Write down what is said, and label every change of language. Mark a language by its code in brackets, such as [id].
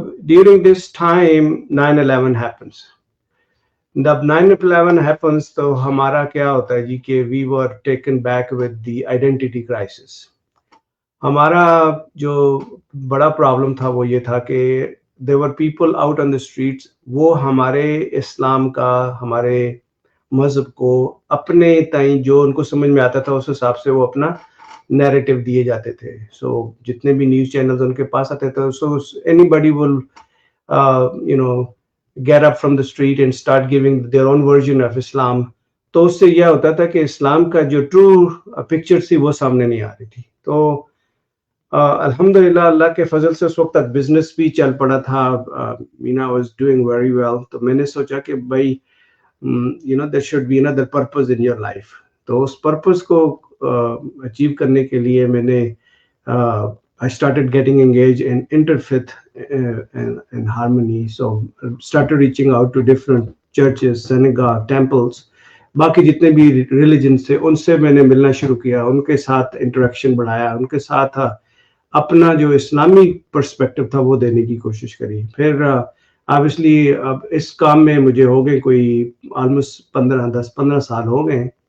[en] During this time 9/11 happens. Jab 9/11 happens to [ur] hamara kya hota hai ji [en] کہ we were taken back with the identity crisis. [ur] ہمارا جو بڑا problem تھا وہ یہ تھا کہ [en] there were people out on the streets, [ur] وہ ہمارے اسلام کا, ہمارے مذہب کو اپنے تئیں جو ان کو سمجھ میں آتا تھا اس حساب سے وہ اپنا نیریٹو دیے جاتے تھے. سو جتنے بھی نیوز چینلز ان کے پاس آتے تھے, [en] So anybody will you know get up from the street and start giving their own version of Islam. [ur] تو اس سے یہ ہوتا تھا کہ اسلام کا جو ٹرو پکچر تھی وہ سامنے نہیں آ رہی تھی. تو الحمدللہ اللہ کے فضل سے اس وقت تک بزنس بھی چل پڑا تھا. [en] I was doing very well. [ur] تو میں نے سوچا کہ بھائی [en] there should be another purpose in your life. [ur] تو اس پرپز کو اچیو کرنے کے لیے میں نے [en] I started getting engaged in interfaith and harmony. So started reaching out to different churches, synagogue, temples. [ur] باقی جتنے بھی ریلیجن سے ان سے میں نے ملنا شروع کیا, ان کے ساتھ انٹریکشن بڑھایا, ان کے ساتھ اپنا جو اسلامی پرسپیکٹو تھا وہ دینے کی کوشش کری. پھر obviously اب اس کام میں مجھے ہو گئے کوئی آلموسٹ 10-15 سال ہو گئے.